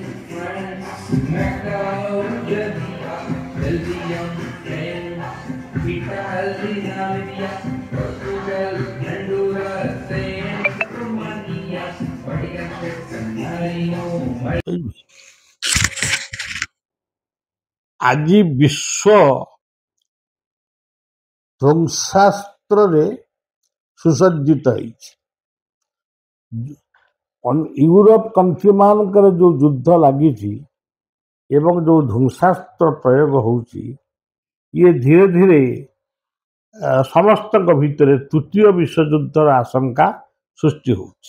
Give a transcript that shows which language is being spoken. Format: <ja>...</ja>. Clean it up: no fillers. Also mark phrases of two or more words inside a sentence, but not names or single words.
<en>France, Macau, Georgia, Belgium, France, Italy, Namibia, Portugal, Honduras, Saint Romania, Vatican City, San Marino.</en> <or>ଆଜି ବିଶ୍ୱ ଧ୍ୱଂସାସ୍ତ୍ରରେ ସୁସଜ୍ଜିତ ହେଇଛି। ୟୁରୋପ କଣ୍ଟ୍ରିମାନଙ୍କର ଯେଉଁ ଯୁଦ୍ଧ ଲାଗିଛି ଏବଂ ଯେଉଁ ଧ୍ୱଂସାସ୍ତ୍ର ପ୍ରୟୋଗ ହେଉଛି, ଇଏ ଧୀରେ ଧୀରେ ସମସ୍ତଙ୍କ ଭିତରେ ତୃତୀୟ ବିଶ୍ୱଯୁଦ୍ଧର ଆଶଙ୍କା ସୃଷ୍ଟି ହେଉଛି।</or>